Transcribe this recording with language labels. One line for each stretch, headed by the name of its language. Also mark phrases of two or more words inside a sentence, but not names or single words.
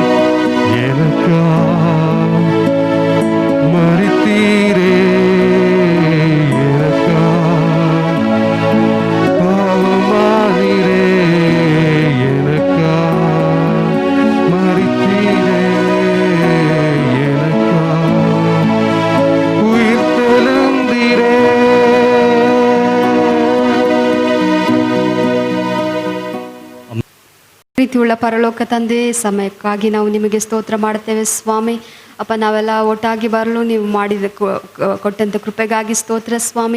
Tamil: எனக்காய் மரித்தீரே, எனக்காய் பாவமானீரே, எனக்காய் மரித்தீரே, எனக்காய் உயிர் தெழுந்தீரே.
Kannada: ಪ್ರೀತಿಯುಳ್ಳ ಪರಲೋಕ ತಂದೆ, ಸಮಯಕ್ಕಾಗಿ ನಾವು ನಿಮಗೆ ಸ್ತೋತ್ರ ಮಾಡ್ತೇವೆ ಸ್ವಾಮಿ. ಅಪ್ಪ, ನಾವೆಲ್ಲ ಒಟ್ಟಾಗಿ ಬರಲು ನೀವು ಮಾಡಿದ ಕೊಟ್ಟಂಥ ಕೃಪೆಗಾಗಿ ಸ್ತೋತ್ರ ಸ್ವಾಮಿ.